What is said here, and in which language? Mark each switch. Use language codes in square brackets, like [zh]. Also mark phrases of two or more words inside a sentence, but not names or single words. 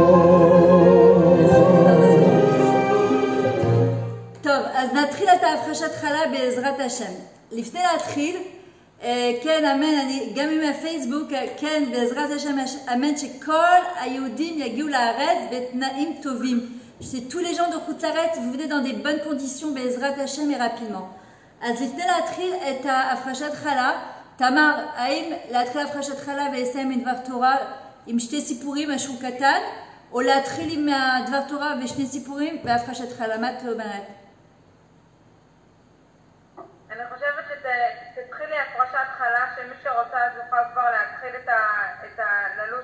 [he] טוב, אז נתחיל את ההפרשת חלה בעזרת השם. לפני להתחיל, כן, אמן, אני גם עם הפייסבוק, כן, בעזרת השם, אמן, שכל היהודים יגיעו לארץ בתנאים טובים. [fr] C'est tous les gens de Khutzaret, vous venez dans des bonnes conditions, [he] בעזרת השם, [fr] et rapidement. [he] אז לפני להתחיל את ההפרשת חלה, תמר, האם להתחיל הפרשת חלה ולסיים עם דבר תורה עם שתי סיפורים, משהו קטן, או להתחיל עם דבר תורה ושני סיפורים והפרשת חלה? מה את אומרת? אני חושבת שתתחילי הפרשת חלה, שמי שרוצה אז יוכל כבר להתחיל את הללוש